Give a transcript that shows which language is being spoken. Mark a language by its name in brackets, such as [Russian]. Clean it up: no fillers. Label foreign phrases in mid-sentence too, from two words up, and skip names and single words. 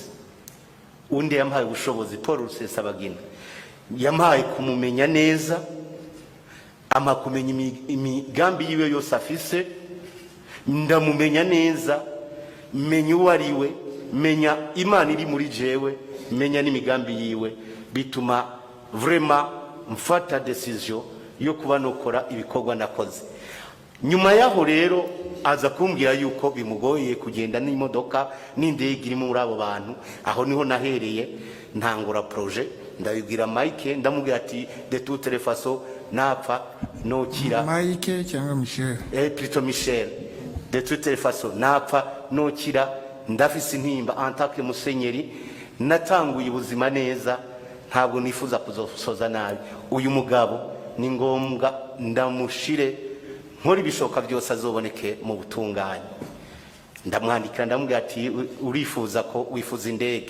[Rundi] Undi yampaye ubushobozi Paul Rusesabagina, yampaye kumumenya neza, ama kumenya imigambi yiwe yose afise, ndamumenya neza, menya uwo ari we, menya Imana iri muri jewe, menya n'imigambi yiwe, bituma vraiment mfata decision yo kuba nokora ibikorwa nakoze. Nyuma yaho rero aza kumbwira yuko bimugoye kugenda n'imodoka n'indege iri muri abo bantu. Aho niho nahereye ntangura projet, ndabibwira Mike, ndamubwira ati [French] de toute les façons [Rundi] napfa nokira. Mike cyangwa Michel? [French] Plutôt Michel. De toute les façons [Rundi] napfa nokira, ndafise intimba [French] en tant que [Rundi] musenyeri, natanguye ubuzima neza, ntabwo nifuza kuzosoza nabi. Uyu mugabo ni ngombwa ndamushire nkora ibishoka byose azoboneke mu butunganye. Ndamwandikira ndamubwira ati urifuza ko wifuza indege?